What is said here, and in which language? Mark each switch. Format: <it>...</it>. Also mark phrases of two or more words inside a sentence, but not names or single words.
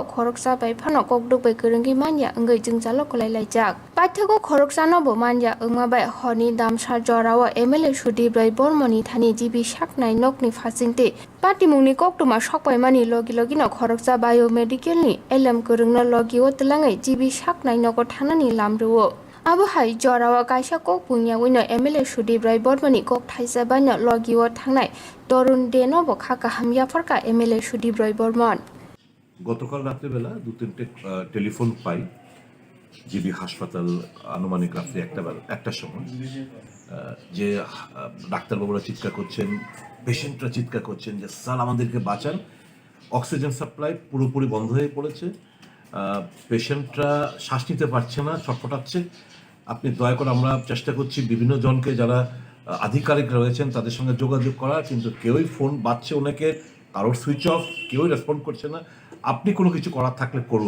<trp>खरकसा बायफानो ककदुबै गोरोंगि मान्या अंगै जोंजालो कलाय लाजाक पाठ्यको खरकसानोबो मान्या ओंमाबाय हरनि दामसा जराव MLA सुति ब्रय बर्मनि थानि जिबि साकनाय नकनि फासिंते पार्टी मुंनि कक्टुमा सकबायमानि लगी लगीनो खरकसा बायोमेडिकेलनि एलएम गोरोंनो लगिओ तलाङै जिबि साकनाय नगो थांनानि लामरुओ आबोहाय जरावा कायसा कक बुंयावैनो MLA सुति ब्रय बर्मनि कक थाइजाबानो लगिओ थांनाय तरुण देनबो खाका हामयाफरका MLA सुति ब्रय बर्मन</trp> <bn>গতকাল রাত্রেবেলা 2-3টে টেলিফোন পাই জিবি হাসপাতাল আনুমানিক রাত্রি একটার সময় যে ডাক্তারবাবুরা চিৎকার করছেন, পেশেন্টরা চিৎকার করছেন যে স্যার আমাদেরকে বাঁচান, অক্সিজেন সাপ্লাই পুরোপুরি বন্ধ হয়ে পড়েছে, পেশেন্টরা শ্বাস নিতে পারছে না, ছটফটাচ্ছে, আপনি দয়া করে আমরা চেষ্টা করছি বিভিন্ন জনকে যারা আধিকারিক রয়েছেন তাদের সঙ্গে যোগাযোগ করার, কিন্তু কেউই ফোন বাজছে ওনাকে, কারোর</bn> <en>switch off,</en> <bn>কেউই রেসপন্ড করছে না, আপনি কোনো কিছু করার থাকলে করুন।</bn>